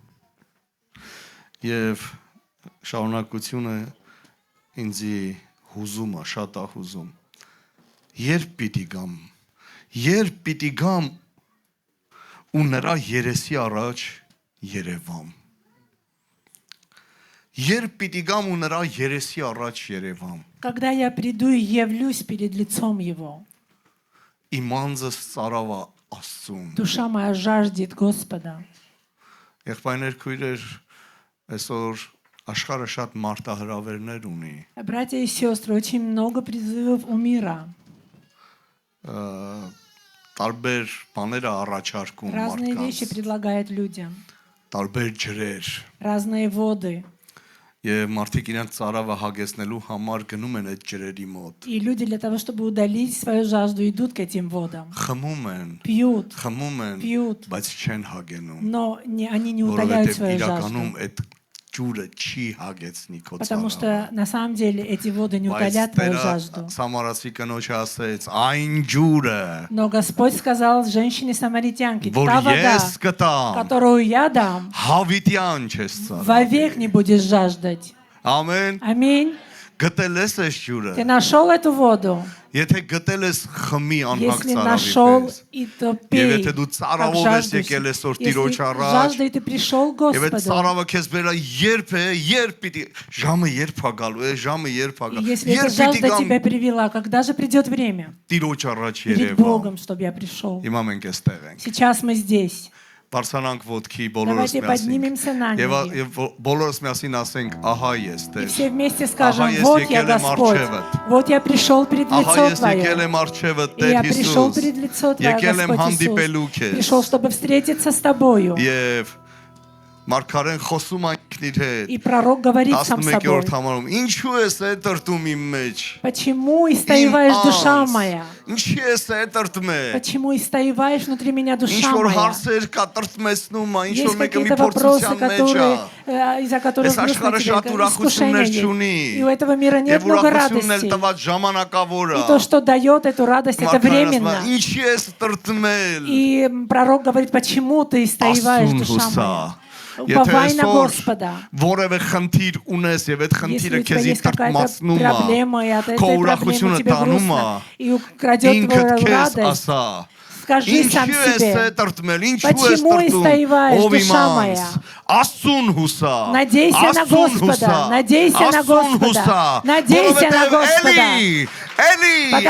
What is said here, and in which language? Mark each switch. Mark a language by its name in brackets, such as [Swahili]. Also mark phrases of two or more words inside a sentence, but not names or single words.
[Armenian] Եվ շարունակությունը ինձի հուզում է, շատ է հուզում։ երբ պիտի գամ ու նրա երեսի առաջ երևամ։ Երբ պիտի գամ ու նրա երեսի առաջ երևամ։ [Russian] Когда я приду и явлюсь перед лицом Его, [Armenian] Իմ անձս ծարավա Աստծուն։ [Russian] душа моя жаждет Господа. [Armenian] Եղբայրներ, քույրեր, այսօր աշխարհը շատ մարտահրավերներ ունի։ [Russian] Братья и сестры, очень много призывов у мира. [Armenian] Տարբեր բաներ է առաջարկում [Russian] Разные вещи [Armenian] մարդկանց, [Russian] предлагает людям. [Armenian] տարբեր ջրեր։ [Russian] Разные воды. [Armenian] Եվ մարդիկ իրենց ծարավը հագեցնելու համար գնում են այդ ջրերի մոտ։ [Russian] И люди для того, чтобы удалить свою жажду, идут к этим водам. [Armenian] Խմում են, [Russian] Пьют, [Armenian] խմում են, բայց չեն հագենում, [Russian] но они не удаляют [Armenian] որովհետև [Russian] свою [Armenian] իրականում [Russian] жажду. [Armenian] այդ ջուրը չի հագեցնի քո [Russian] Потому [Armenian] ծարավը։ [Russian] что на самом деле эти воды не [Armenian] Բայց [Russian] удалят твою [Armenian] Տերը [Russian] жажду. [Armenian] Սամարացի կնոջը ասեց, այն ջուրը, [Russian] Но Господь сказал женщине-самаритянке, [Armenian] որ [Russian] та вода, [Armenian] ես կտամ, [Russian] которую я дам, [Armenian] հավիտյան չես ծարավ։ [Russian] вовек не будешь жаждать. [Armenian] Ամեն, [Russian] Аминь. [Armenian] գտել ես այս ջուրը։ [Russian] Ты нашел эту воду. [Armenian] Եթե գտել ես խմի անհակ [Russian] Если [Armenian] ծարավի [Russian] нашел, [Armenian] պես։ [Russian] и то [Armenian] Եվ [Russian] пей, [Armenian] եթե дու [Russian] как [Armenian] ծարավով ես [Russian] жаждущий. [Armenian] եկել այսօր [Russian] Если [Armenian] Տիրոջ առաջ, [Russian] жаждой ты пришел к [Armenian] եւ այդ [Russian] Господу, [Armenian] ծարավը քեզ բերա երբ պիտի ժամը երբ է գալու է, ժամը երբ է [Russian] и [Armenian] գալու։ [Russian] если эта [Armenian] Երբ պիտի [Russian] жажда тебя [Armenian] գամ [Russian] привела, когда же придет время? [Armenian] Տիրոջ առաջ [Russian] Перед [Armenian] երևա։ [Russian] Богом, чтобы я пришел. [Armenian] Հիմա մենք էստեղ ենք։ [Russian] Сейчас мы здесь. [Armenian] Բարձրանանք ոտքի բոլորս [Russian] Давайте поднимемся на ноги. [Armenian] Եվ բոլորս միասին ասենք, ահա ես [Russian] И [Armenian] Տեր։ [Russian] все вместе скажем, Ага, вот если я [Armenian] եկել եմ [Russian] Господь, [Armenian] առջևդ։ [Russian] вот я пришел перед [Armenian] Ահա [Russian] лицо [Armenian] ես եկել [Russian] Твое. [Armenian] եմ առջևը [Russian] И я [Armenian] Տեր [Russian] пришел [Armenian] Հիսուս։ [Russian] перед лицо Твое, [Armenian] Եկել եմ [Russian] Господь [Armenian] հանդիպելու [Russian] Иисус. [Armenian] քեզ։ [Russian] Пришел, чтобы встретиться с Тобою. [Armenian] Եվ Մարգարեն խոսում այն իր հետ։ [Russian] И пророк говорит сам с собой. [Armenian] 11-րդ համարում, ինչու ես այդ տրտում իմ մեջ։ [Russian] Почему истоеваешь, душа моя? [Armenian] Ինչի ես այդ տրտում է։ [Russian] Почему истоеваешь внутри меня, [Armenian] Ինչ [Russian] душа [Armenian] որ [Russian] моя? [Armenian] հարցեր կա տրտմեցնում է, ինչ [Russian] Есть [Armenian] որ մեկը մի [Russian] какие-то вопросы, [Armenian] փորձության մեջ է։ [Russian] которые, из-за которых [Armenian] Այս [Russian] грустно [Armenian] աշխարհը [Russian] тебе, [Armenian] շատ ուրախություններ [Russian] искушения [Armenian] չունի։ [Russian] есть. И у этого мира нет [Armenian] Եվ [Russian] много [Armenian] ուրախությունն էլ [Russian] радости. [Armenian] տված ժամանակավոր է։ [Russian] И то, что дает эту радость, это временно. [Armenian] Ինչի ես տրտմել։ [Russian] И пророк говорит, почему ты истоеваешь, [Armenian] Աստծուն [Russian] душа [Armenian] հուսա։ [Russian] моя? [Armenian] Եթե [Russian] Уповай на [Armenian] այսօր [Russian] Господа. [Armenian] որևէ խնդիր ունես եւ այդ [Russian] Если [Armenian] խնդիրը [Russian] у тебя [Armenian] քեզի [Russian] есть какая-то [Armenian] տրտմացնում [Russian] проблема, и от [Armenian] է, [Russian] этой [Armenian] քո [Russian] проблемы [Armenian] ուրախությունը [Russian] тебе [Armenian] տանում է, [Russian] грустно, и украдет [Armenian] ինքդ [Russian] твою [Armenian] քեզ [Russian] радость, [Armenian] ասա։ [Russian] скажи сам [Armenian] Ինչու ես [Russian] себе, [Armenian] տրտմել, ինչու ես [Russian] почему [Armenian] տրտում, [Russian] истоеваешь, [Armenian] ով իմ [Russian] душа [Armenian] անձ, [Russian] моя? [Armenian] Աստծուն հուսա, [Russian] Надейся на [Armenian] Աստծուն [Russian] Господа, [Armenian] հուսա, [Russian] надейся на [Armenian] Աստծուն [Russian] Господа, [Armenian] հուսա, [Russian] надейся на [Armenian] որովհետև [Russian] Господа. Потому